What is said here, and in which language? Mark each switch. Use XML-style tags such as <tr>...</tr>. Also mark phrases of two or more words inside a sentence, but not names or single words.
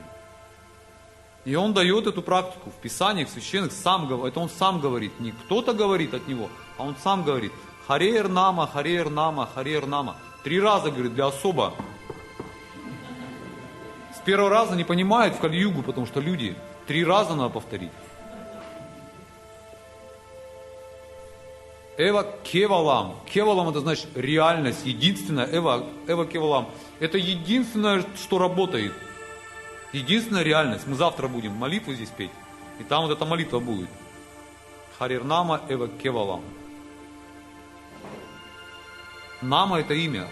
<ru>И он дает эту практику в Писаниях, в священных, это он сам говорит. Не кто-то говорит от него, а он сам говорит.</ru> <sa>हरे नाम, हरे नाम, हरे नाम.</sa> <ru>3 раза, говорит, для особо. С первого раза не понимают в Кали-югу, потому что люди 3 раза надо повторить.</ru> <sa>एव केवलम्.</sa> <ru>Кевалам это значит реальность, единственная.</ru> <sa>एव केवलम्.</sa> <ru>Это единственное, что работает. Единственная реальность. Мы завтра будем молитву здесь петь. И там вот эта молитва будет.</ru> <sa>हरिर्नाम एव केवलम्.</sa> <ru>Нама это имя.</ru>